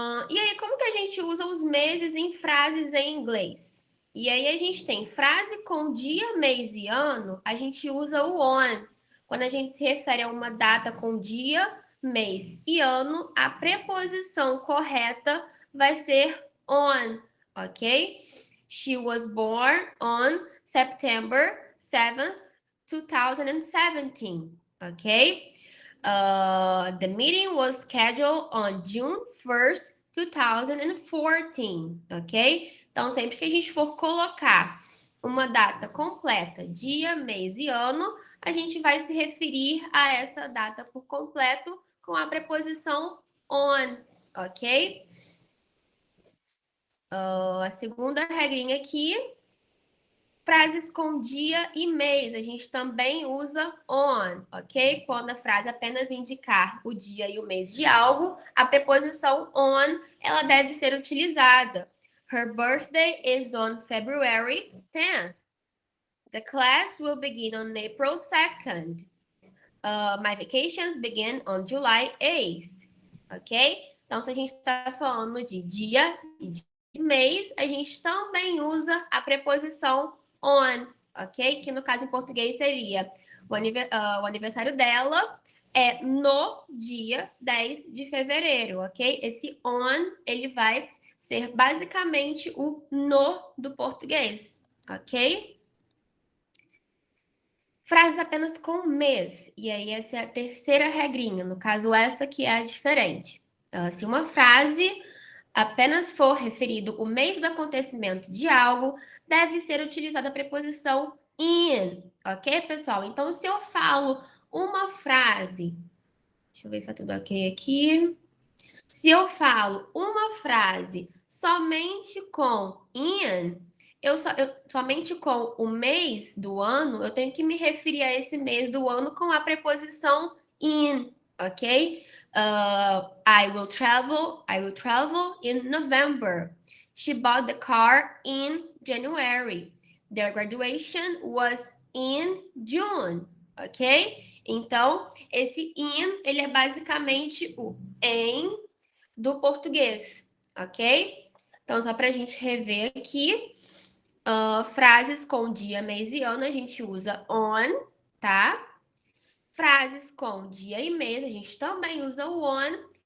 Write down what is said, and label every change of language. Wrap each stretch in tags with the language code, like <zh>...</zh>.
<pt>E aí, como que a gente usa os meses em frases em inglês? E aí a gente tem frase com dia, mês e ano, a gente usa o on. Quando a gente se refere a uma data com dia, mês e ano, a preposição correta vai ser on, ok?</pt> <en>She was born on September 7th, 2017, ok? The meeting was scheduled on June 1st, 2014, ok?</en> <pt>Então, sempre que a gente for colocar uma data completa, dia, mês e ano, a gente vai se referir a essa data por completo com a preposição on, ok? A segunda regrinha aqui, frases com dia e mês, a gente também usa on, ok? Quando a frase apenas indicar o dia e o mês de algo, a preposição on, ela deve ser utilizada.</pt> <en>Her birthday is on February 10th. The class will begin on April 2nd. My vacations begin on July 8th. Ok?</en> <pt>Então, se a gente está falando de dia e de mês, a gente também usa a preposição on, ok? Que no caso em português seria o aniversário dela é no dia 10 de fevereiro, ok? Esse on, ele vai ser basicamente o no do português, ok? Frases apenas com mês, e aí essa é a terceira regrinha, no caso essa que é a diferente. Se uma frase apenas for referido o mês do acontecimento de algo, deve ser utilizada a preposição in, ok, pessoal? Então, se eu falo uma frase, deixa eu ver se tá tudo ok aqui. Se eu falo uma frase somente com in, somente com o mês do ano, eu tenho que me referir a esse mês do ano com a preposição in, ok?</pt> <en>I will travel in November. She bought the car in January. Their graduation was in June, ok?</en> <pt>Então, esse in, ele é basicamente o em do português, ok? Então, só para a gente rever aqui, frases com dia, mês e ano, a gente usa on, tá? Frases com dia e mês, a gente também usa o on.</pt>